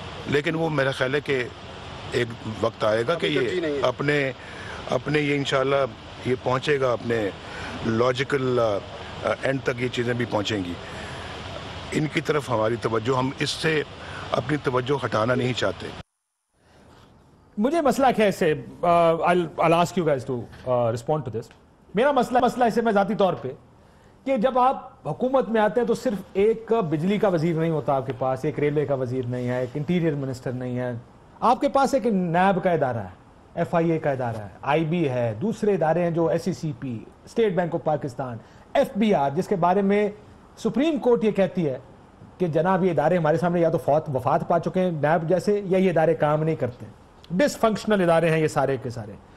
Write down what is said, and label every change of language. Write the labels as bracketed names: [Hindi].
[Urdu] لیکن وہ میرا خیال ہے کہ ایک وقت آئے گا کہ یہ اپنے یہ انشاءاللہ یہ پہنچے گا اپنے لاجیکل اینڈ تک, یہ چیزیں بھی پہنچیں گی. ان کی طرف ہماری توجہ, ہم اس سے اپنی توجہ ہٹانا نہیں چاہتے. مجھے مسئلہ کیا ہے اس سے, [English] I'll ask you guys to respond to this. [Urdu] میرا مسئلہ اسے میں ذاتی طور پہ کہ جب آپ حکومت میں آتے ہیں تو صرف ایک بجلی کا وزیر نہیں ہوتا آپ کے پاس, ایک ریلوے کا وزیر نہیں ہے, ایک انٹیریئر منسٹر نہیں ہے, آپ کے پاس ایک نیب کا ادارہ ہے, FIA کا ادارہ ہے, IB ہے, دوسرے ادارے ہیں جو SECP, state bank of Pakistan, FBR, جس کے بارے میں سپریم کورٹ یہ کہتی ہے کہ جناب یہ ادارے ہمارے سامنے یا تو وفات پا چکے ہیں نیب جیسے, یا یہ ادارے کام نہیں کرتے, ڈس فنکشنل ادارے ہیں یہ سارے کے سارے.